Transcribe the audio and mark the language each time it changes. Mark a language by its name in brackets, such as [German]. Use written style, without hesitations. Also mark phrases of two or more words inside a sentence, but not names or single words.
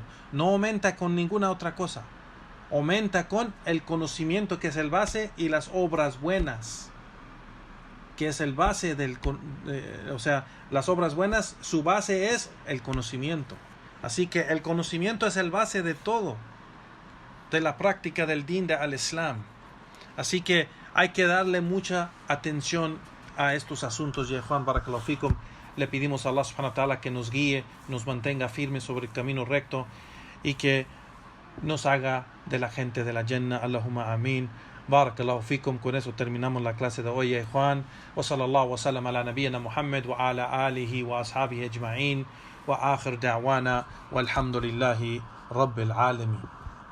[Spanish] No aumenta con ninguna otra cosa. Aumenta con el conocimiento, que es el base, y las obras buenas, que es el base las obras buenas, su base es el conocimiento. Así que el conocimiento es el base de todo, de la práctica del din de al-Islam. Así que hay que darle mucha atención a estos asuntos, ya Juan, [Arabic] بارك الله فيكم. [Spanish] Le pedimos a Allah [Arabic] سبحانه وتعالى [Spanish] que nos guíe, nos mantenga firmes sobre el camino recto y que nos haga de la gente de la Jannah. [Arabic] اللهم آمين. بارك الله فيكم. [Spanish] Con eso terminamos la clase de hoy, Juan. [Arabic] وصلى الله وسلم على نبينا محمد وعلى آله وأصحابه أجمعين. وآخر دعوانا والحمد لله رب العالمين.